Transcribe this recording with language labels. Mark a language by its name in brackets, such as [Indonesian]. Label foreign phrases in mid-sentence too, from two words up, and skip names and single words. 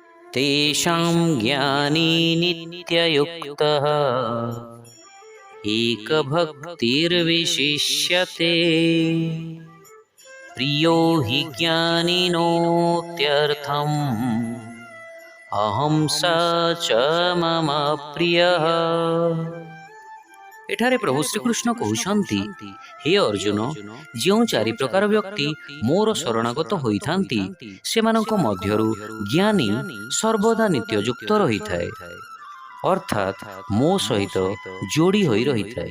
[Sanskrit] तेषां ज्ञानी नित्ययुक्तः एकभक्तिर्विशिष्यते। प्रियो हि ज्ञानिनोत्यर्थम् अहं स च मम प्रियः। [Odia] ଏଠାରେ ପ୍ରଭୁ ଶ୍ରୀକୃଷ୍ଣ କହୁଛନ୍ତି, ହେ ଅର୍ଜୁନ, ଯେଉଁ ଚାରି ପ୍ରକାର ବ୍ୟକ୍ତି ମୋର ଶରଣାଗତ ହୋଇଥାନ୍ତି ସେମାନଙ୍କ ମଧ୍ୟରୁ ଜ୍ଞାନୀ ସର୍ବଦା ନିତ୍ୟଯୁକ୍ତ ରହିଥାଏ, ଅର୍ଥାତ୍ ମୋ ସହିତ ଯୋଡ଼ି ହୋଇ ରହିଥାଏ।